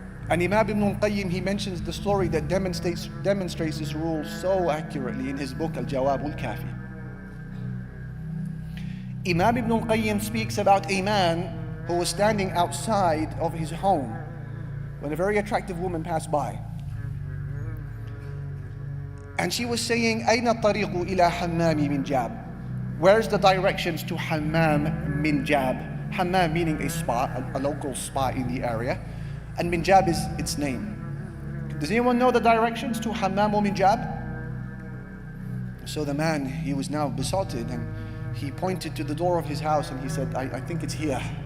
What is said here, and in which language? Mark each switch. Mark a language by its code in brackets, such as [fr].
[en] And Imam Ibn al-Qayyim, he mentions the story that demonstrates this rule so accurately in his book Al-Jawab al-Kafi. Imam Ibn al-Qayyim speaks about a man who was standing outside of his home when a very attractive woman passed by. And she was saying, [ar] أين الطريق إلى حمام من جاب? [en] Where's the directions to Hammam min Jab? Hammam meaning a spa, a local spa in the area. And min Jab is its name. Does anyone know the directions to Hammam min Jab? So the man, he was now besotted, and he pointed to the door of his house and he said, I think it's here.